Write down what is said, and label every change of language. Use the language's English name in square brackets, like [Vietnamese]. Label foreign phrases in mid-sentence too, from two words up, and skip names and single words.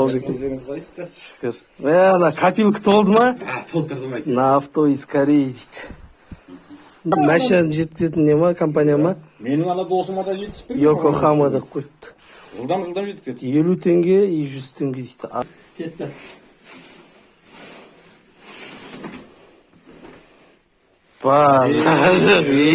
[Kazakh] ауыз екен. Шүкір. Ана копилка толды ма? Толтырдым айт. [Russian] На авто из Кореи дейді. [Kazakh] Машина жеткізетін не ма, компания ма? Менің ана досыма да жеткізіп берген. Йокохамада қойыпты. Жылдам жеткізеді. 50 теңге и 100 теңге дейді. Кетті. Базар.